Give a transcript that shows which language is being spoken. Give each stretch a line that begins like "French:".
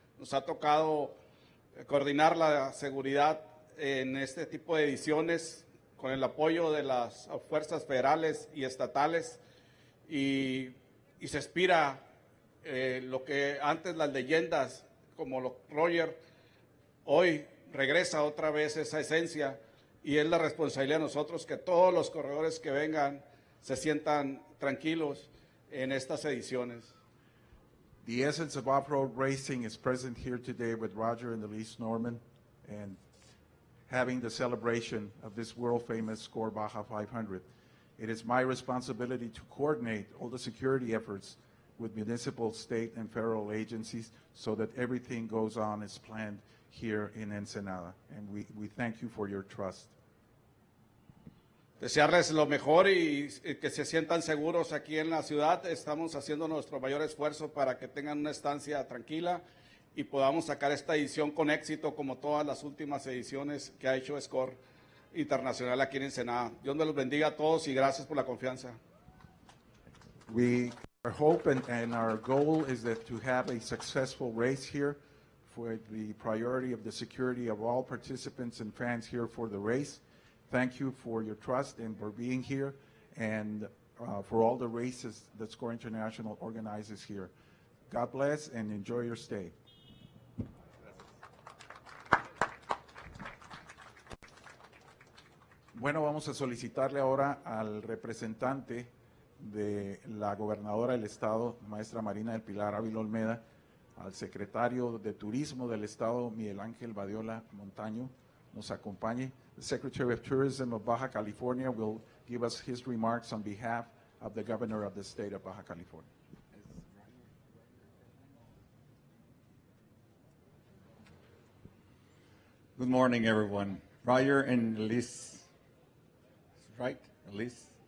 Spanish: Nos ha tocado coordinar la seguridad en este tipo de ediciones con el apoyo de las fuerzas federales y estatales y se aspira lo que antes las leyendas como Roger, hoy regresa otra vez esa esencia y es la responsabilidad de nosotros que todos los corredores que vengan se sientan tranquilos en estas ediciones.
English: The essence of off-road racing is present here today with Roger and Elise Norman and having the celebration of this world-famous SCORE Baja 500. It is my responsibility to coordinate all the security efforts with municipal, state, and federal agencies so that everything goes on as planned here in Ensenada. And we thank you for your trust.
Spanish: Desearles lo mejor y que se sientan seguros aquí en la ciudad. Estamos haciendo nuestro mayor esfuerzo para que tengan una estancia tranquila y podamos sacar esta edición con éxito como todas las últimas ediciones que ha hecho SCORE Internacional aquí en Ensenada. Dios me los bendiga a todos y gracias por la confianza.
English: Our hope and our goal is that to have a successful race here for the priority of the security of all participants and fans here for the race. Thank you for your trust and for being here and for all the races that SCORE International organizes here. God bless and enjoy your stay.
Spanish: Bueno, vamos a solicitarle ahora al representante de la gobernadora del estado, maestra Marina del Pilar Ávila Olmeda, al secretario de Turismo del estado, Miguel Ángel Badiola Montaño, nos acompañe.
English: The Secretary of Tourism of Baja California will give us his remarks on behalf of the governor of the state of Baja California. Good morning, everyone. Roger and Elise. Right, Elise?